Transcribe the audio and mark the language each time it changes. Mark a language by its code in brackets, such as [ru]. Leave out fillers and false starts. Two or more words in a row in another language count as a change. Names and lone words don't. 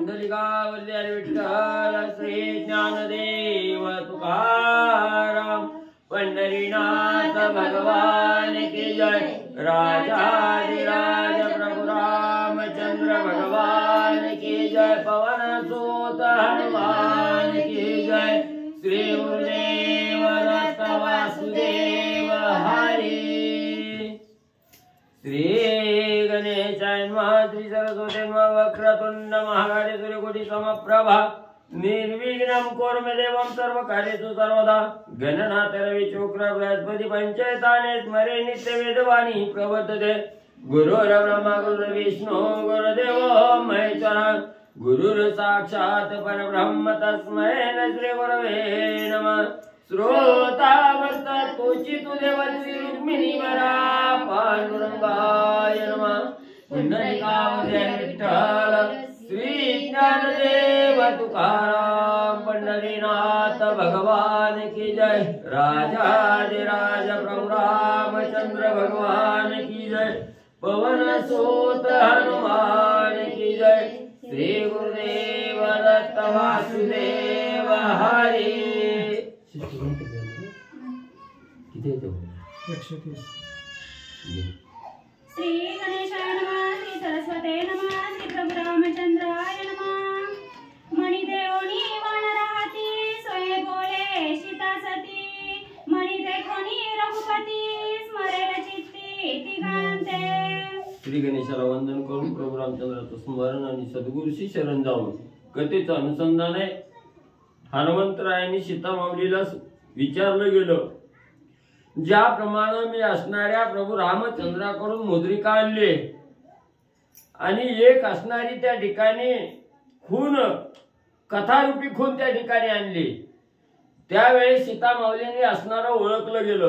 [hi] पुंडलिकावल्ली विठ्ठल श्री ज्ञानदेव तुकाराम पंढरीनाथ भगवान की जय। राजाधिराज प्रभु रामचंद्र भगवान की जय। पवन सुत हनुमान की जय। [sa] श्री गुरुदेव दत्त वासुदेव हरि। श्री गणेशाय नमः। श्री सरस्वती नमः। वक्रतुंड महाकाय सूर्यकोटि समप्रभा निर्विघ्नं कुरु मे देवं सर्वकार्येषु सर्वदा। गणनाथ रवि शुक्र बृहस्पति पंचैताने स्मरे नित्य वेदवाणी प्रवर्तते। गुरुर्ब्रह्मा गुरुर्विष्णु गुरुदेवो महेश्वरः। गुरुर् साक्षात् परब्रह्म तस्मै श्री गुरवे नमः। श्रोता भक्त तुचितु देवश्री रुक्मिणी वरा पांडुरंगाय नमः। [hi] पुंडलिकावल्ली विठ्ठल श्री ज्ञानदेव तुकाराम पंढरीनाथ भगवान की जय। राजाधिराज प्रभु रामचंद्र भगवान की जय। पवन सुत हनुमान की जय। [sa] श्री गुरुदेव दत्त वासुदेव हरि। श्री गणेशाय नमः। श्री सरस्वते नमः। श्री प्रभु रामचंद्राय नमः। [mr] मणिदेवनी वनराहती सोये बोले सीता सती। मणिदे कोणी रघुपती स्मरेल चित्ती तिघांते। श्री गणेशाला वंदन करून प्रभू रामचंद्राचं स्मरण आणि सद्गुरूशी शरण जाऊन कथेचं अनुसंधान आहे। हनुमंतरायांनी सीता माऊलीला विचारलं गेलं, ज्याप्रमाणे मी असणाऱ्या प्रभू रामचंद्राकडून मुद्रिका आणली आणि एक असणारी त्या ठिकाणी खून कथारूपी खून त्या ठिकाणी आणली, त्यावेळी सीता माऊलीने असणारं ओळखलं गेलं।